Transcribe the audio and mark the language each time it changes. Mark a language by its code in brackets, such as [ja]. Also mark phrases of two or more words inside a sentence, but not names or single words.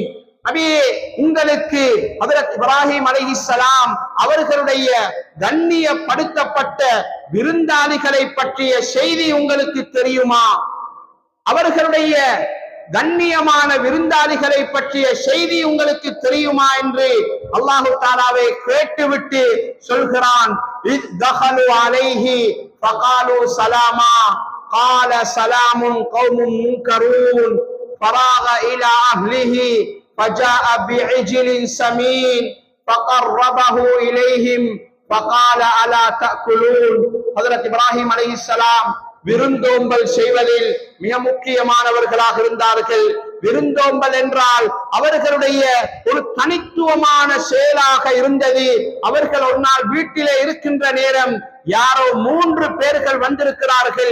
[ta] நபியே, உங்களுக்கு ஹஜ்ரத் இப்ராஹிம் அலைஹிஸ்ஸலாம் அவர்களுடைய கண்ணியப்படுத்தப்பட்ட விருந்தாளிகளை பற்றிய செய்தி உங்களுக்கு தெரியுமா? அவர்களுடைய கண்ணியமான விருந்தாளிகளை பற்றிய செய்தி உங்களுக்கு தெரியுமா என்று [ar] الله تعالى [ta] கேட்டுவிட்டு சொல்கிறான், [ar] إذ دخلوا عليه فقالوا سلاما قال سلام قوم منكرون فراغ الى اهله فجاء بعجل سمين فقربه اليهم فقال الا تاكلون. [ta] ஹஜ்ரத் இப்ராஹிம் அலைஹிஸ்ஸலாம் விருந்தோம்பல் செய்வதில் மிக முக்கியமானவர்களாக இருந்தார்கள். விருந்தோம்பல் என்றால் அவர்களுடைய ஒரு தனித்துவமான செயலாக இருந்தது. அவர்கள் ஒரு நாள் வீட்டிலே இருக்கின்ற நேரம் யாரோ 3 பேர்கள் வந்திருக்கிறார்கள்.